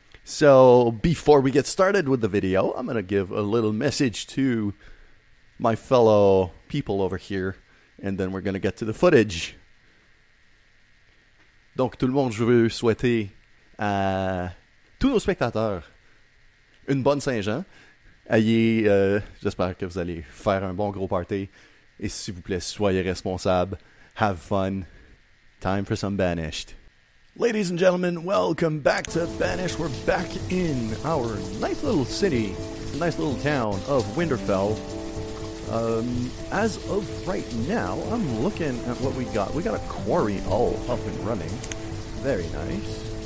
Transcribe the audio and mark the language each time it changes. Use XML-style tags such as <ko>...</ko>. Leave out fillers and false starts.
<en>So, before we get started with the video, I'm going to give a little message to my fellow people over here, and then we're going to get to the footage.</en> <fr>Donc, tout le monde, je veux souhaiter à tous nos spectateurs une bonne Saint-Jean. J'espère que vous allez faire un bon gros party. Et s'il vous plaît, soyez responsables.</fr> <en>Have fun. Time for some Banished. Ladies and gentlemen, welcome back to Banished. We're back in our nice little city, nice little town of Winterfell. As of right now, I'm looking at what we got. We got a quarry all up and running. Very nice.</en>